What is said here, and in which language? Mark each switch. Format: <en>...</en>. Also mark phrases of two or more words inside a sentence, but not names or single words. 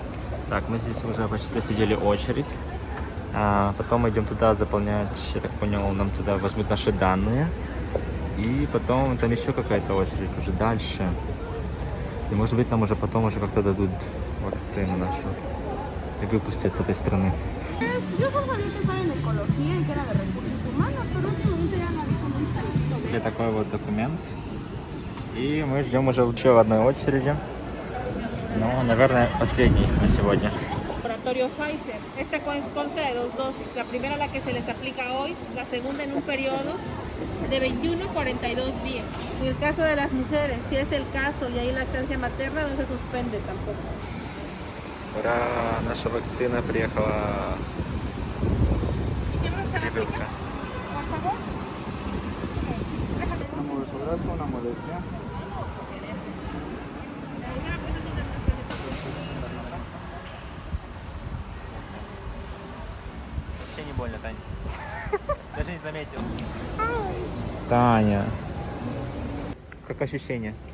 <ru>Так, мы здесь уже почти сидели очередь. Потом мы идем туда заполнять, я так понял, нам туда возьмут наши данные. И потом там еще какая-то очередь уже дальше. И может быть нам уже потом уже как-то дадут вакцину нашу. И выпустят с этой страны.</ru> <es>Yo solo sabía que estaba en ecología y que era de recursos humanos, pero últimamente ya no había como mucha.</es> <ru>И такой вот документ. И мы ждем уже еще в одной очереди. Ну, наверное, последний на сегодня.</ru> <es>Laboratorio Pfizer. Esta consta de 2 dosis. La primera la que se les aplica hoy, la segunda en un periodo de 21 a 42 días. En el caso de las mujeres, si es el caso y hay lactancia materna, no se suspende tampoco.</es> <ru>Ура! Наша вакцина приехала. Прививка.</ru> <es>Una molestia.</es> <ru>Вообще не больно, Таня. Даже не заметил. Таня. Как ощущение?</ru>